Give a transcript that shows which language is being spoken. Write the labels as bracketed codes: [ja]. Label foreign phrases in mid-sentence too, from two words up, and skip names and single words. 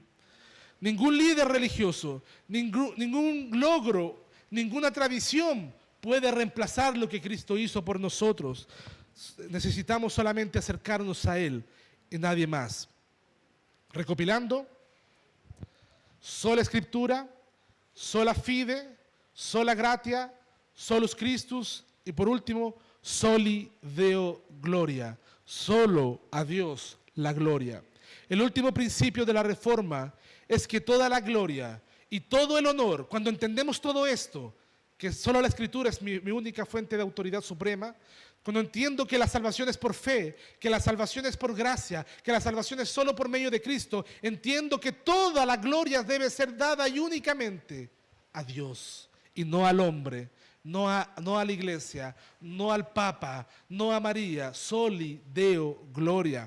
[es] Ningún líder religioso, ningún logro, ninguna tradición puede reemplazar lo que Cristo hizo por nosotros. Necesitamos solamente acercarnos a Él y nadie más. Recopilando, sola Escritura, [la] sola fide, sola gratia, solus Christus y por último, soli Deo gloria. [es] Solo a Dios la gloria. El último principio de la Reforma es que toda la gloria y todo el honor, cuando entendemos todo esto, que solo la Escritura es mi única fuente de autoridad suprema, cuando entiendo que la salvación es por fe, que la salvación es por gracia, que la salvación es solo por medio de Cristo, entiendo que toda la gloria debe ser dada y únicamente a Dios y no al hombre, no a la iglesia, no al Papa, no a María, [la] soli Deo gloria.